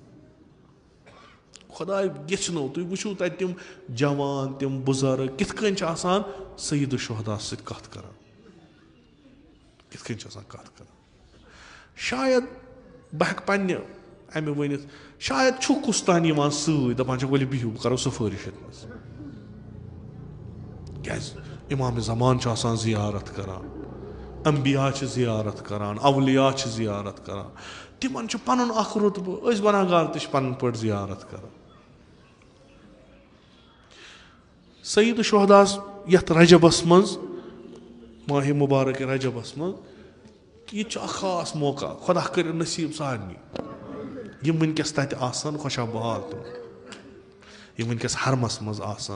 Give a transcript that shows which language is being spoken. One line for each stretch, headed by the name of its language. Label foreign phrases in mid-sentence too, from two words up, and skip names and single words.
Kashmiri: خۄداے یژھنو تُہۍ وٕچھِو تتہِ تِم جوان تِم بُزرگ کِتھ کٔنۍ چھِ آسان سید الشہدا سۭتۍ کتھ کران کِتھ کٔنۍ چھِ آسان کتھ کران شاید بہٕ ہٮ۪کہٕ پننہِ امہِ ؤنِتھ شاید چھُ کُس تانۍ یِوان سۭتۍ دپان چھِ ؤلِو بِہِو بہٕ کرو سُفٲرِش یتھ منٛز کیٛازِ इमाम ज़मान ज़ियारत करान, अम्बिया ज़ियारत करान, अवलिया ज़ियारत करान, तिमन पनुन अख रुतबह, अस गुनहगार ते पन्न पट ज़ियारत करान। सईद शुहदास यथ रजबस मज, माह मुबारक रजबस मज, ये खास मौका, खुदा कर नसीब सारनी यम वनकस तत आसान खुशा बहाल तुम यम वनकस हरमस मज आसान।